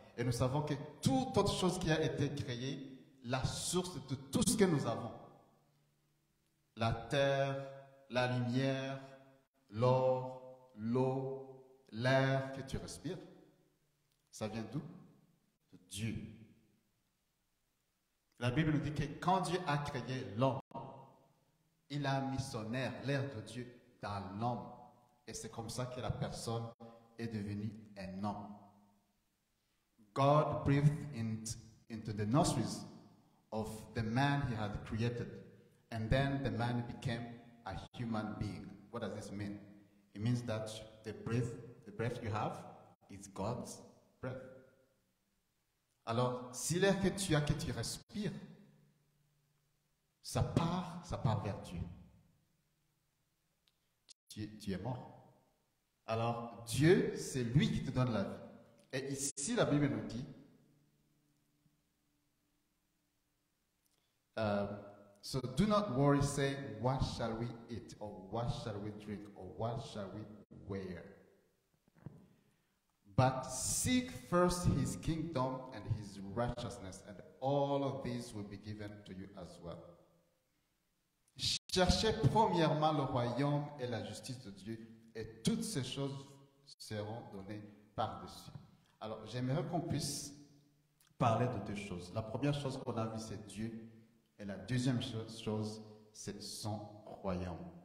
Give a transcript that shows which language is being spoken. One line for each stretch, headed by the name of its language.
French: Et nous savons que toute autre chose qui a été créée, la source de tout ce que nous avons, la terre, la lumière, l'or, l'eau, l'air que tu respires, ça vient d'où? De Dieu. La Bible nous dit que quand Dieu a créé l'homme, il a mis son air, l'air de Dieu, dans l'homme. Et c'est comme ça que la personne est devenue un homme.
English: God breathed into the nostrils of the man he had created. And then the man became a human being. What does this mean? It means that the breath you have is God's breath.
French: Alors, si l'air que tu as, que tu respires, ça part vers Dieu. Tu es mort. Alors, Dieu, c'est lui qui te donne la vie. Et ici, la Bible nous dit,
English: so do not worry, say, what shall we eat, or what shall we drink, or what shall we wear? But seek first his kingdom and his righteousness, and all of these will be given to you as well.
French: Cherchez premièrement le royaume et la justice de Dieu, et toutes ces choses seront données par-dessus. Alors, j'aimerais qu'on puisse parler de deux choses. La première chose qu'on a vue, c'est Dieu, et la deuxième chose, c'est son royaume.